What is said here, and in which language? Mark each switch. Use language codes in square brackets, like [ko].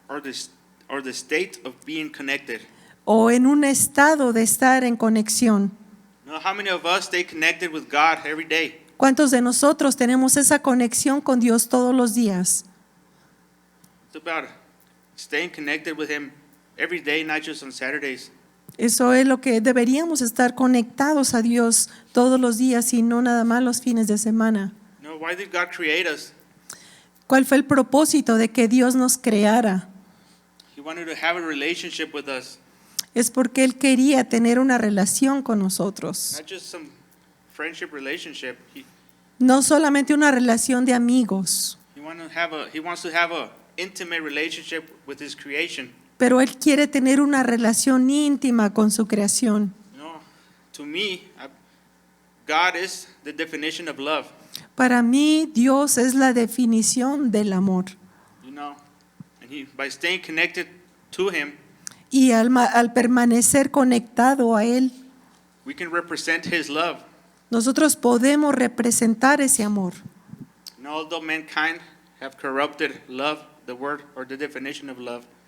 [en] Or the state of being connected. [es] O en un estado de estar en conexión. [en] How many of us stay connected with God every day? [es] ¿Cuántos de nosotros tenemos esa conexión con Dios todos los días? [en] It's about staying connected with Him every day, not just on Saturdays. [es] Eso es lo que deberíamos estar conectados a Dios todos los días y no nada más los fines de semana. [en] Why did God create us? [es] ¿Cuál fue el propósito de que Dios nos creara? [en] He wanted to have a relationship with us. [es] Es porque Él quería tener una relación con nosotros. [en] Not just some friendship relationship. [es] No solamente una relación de amigos. [en] He wants to have a intimate relationship with His creation. [es] Pero Él quiere tener una relación íntima con su creación. [en] To me, God is the definition of love. [es] Para mí, Dios es la definición del amor. [en] And by staying connected to Him, [es] y al permanecer conectado a Él, [en] we can represent His love. [es] Nosotros podemos representar ese amor. [en] And although mankind have corrupted love, the word or the definition of love,